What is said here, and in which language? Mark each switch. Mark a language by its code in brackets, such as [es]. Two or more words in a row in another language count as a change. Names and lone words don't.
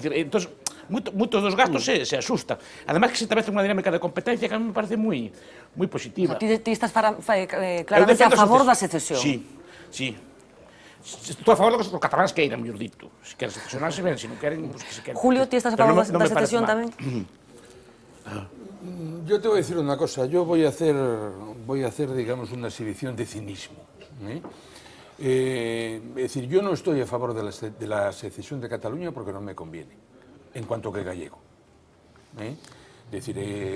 [gl] Entón, moitos dos gastos se asustan. Además que se establece unha dinámica de competencia que a mí me parece moi positiva. Ti estás claramente a favor da secesión. Sí. Estou a favor do que os cataláns queiran, mellor dito. Se queren secesionarse ben, se non queren, pues que se queren. Julio, ti estás a favor da secesión tamén? [es] Yo te voy a decir una cosa, yo voy a hacer digamos, una exhibición de cinismo. Es decir, yo no estoy a favor de la secesión de Cataluña porque no me conviene, en cuanto que gallego. Es decir,